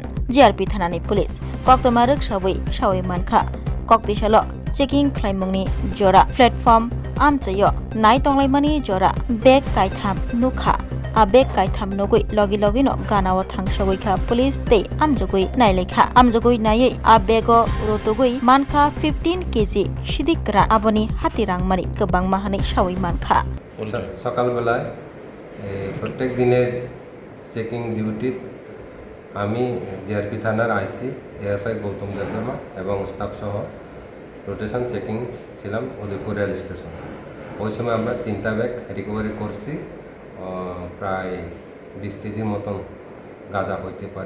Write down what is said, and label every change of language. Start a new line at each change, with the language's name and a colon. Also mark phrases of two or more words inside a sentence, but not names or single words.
Kok Borok: JRP thanani police koktomaruk sawai mankha kokti shalo checking khlaimungni jora platform amchayo nai tonglaimani jora bag kaitham nukha a bag kaitham nogoi logi no ganao thangsogoi kha police te amjogoi nailekha amjogoi nai a bag rotogoi mankha 15 kg sidikra aboni hatirang mari kebang mahani sawai mankha
Bangla: সকাল বেলায় প্রত্যেক দিনের চেকিং ডিউটি আমি জিআরপি থানার আইসি এএসআই গৌতম দেববর্মা এবং স্টাফ সহ রোটেশন চেকিং ছিলাম উদয়পুর রেল স্টেশন। ওই সময় আমরা 3টা ব্যাগ রিকভারি করছি, প্রায় 20 কেজির মতন গাঁজা হইতে পারে।